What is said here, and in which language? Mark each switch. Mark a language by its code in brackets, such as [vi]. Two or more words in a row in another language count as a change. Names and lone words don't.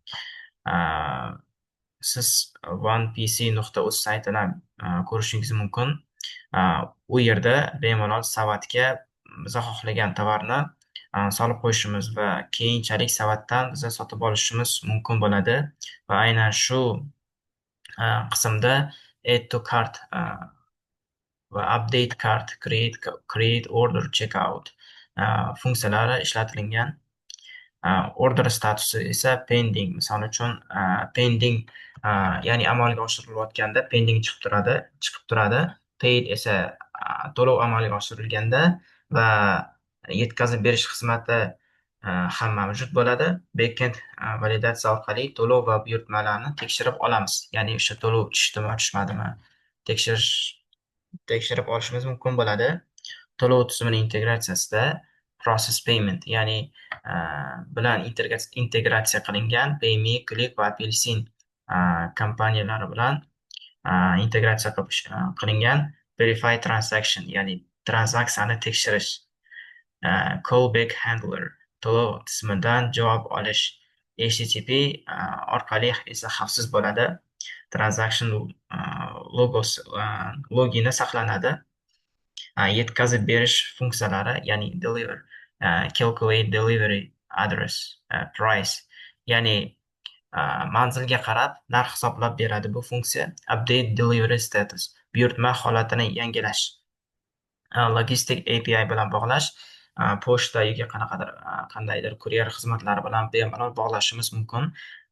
[uz] Siz onepc.uz saytini ko'rishingiz mumkin. U yerda bemalol savatga biza xohlagan tovarni solib qo'yishimiz va keyinchalik savatdan biza sotib olishimiz mumkin bo'ladi va aynan shu qismda [en] add to cart [uz] va [en] update cart, create order, checkout [uz] funksiyalari ishlatilgan. Order statusi esa pending. Misol uchun pending, ya'ni amalga oshirilayotganda pending chiqib turadi. Paid esa to'lov amalga oshirilganda va yetkazib berish xizmati ham mavjud bo'ladi. Backend validatsiya orqali to'lov va buyurtmalarni tekshirib olamiz. Ya'ni o'sha to'lov tushdimi, tushmadimi tekshirib olishimiz mumkin bo'ladi. To'lov tizimini integratsiyasida [en] process payment, [uz] ya'ni bilan integratsiya qilingan PayMe, Click va Apelsin kompaniyalari bilan integratsiya qilingan [en] verify transaction, [uz] ya'ni tranzaksiyani tekshirish, [en] callback handler, [uz] to'lov tizimidan javob olish, HTTP orqali esa xavfsiz bo'ladi. [en] Transaction logini [uz] saqlanadi. Yetkazib berish funksiyalari, ya'ni [en] deliver, calculate delivery address, price, [uz] ya'ni manzilga qarab narx hisoblab beradi bu funksiya. [en] Update delivery status, [uz] buyurtma holatini yangilash. Logistik API bilan bog'lash, pochta yoki qandaydir kuryer xizmatlari bilan bemalol bog'lashimiz mumkin.